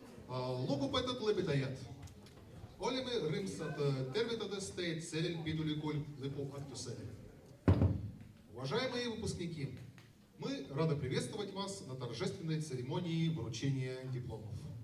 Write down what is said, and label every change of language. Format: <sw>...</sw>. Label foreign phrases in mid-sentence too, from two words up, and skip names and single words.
<et>Lugupeetud lõpetajad, oleme rõõmsad tervitades teid sellel pidulikul lõpuaktusel.</et> <ru>Уважаемые выпускники, мы рады приветствовать вас на торжественной церемонии вручения дипломов.</ru>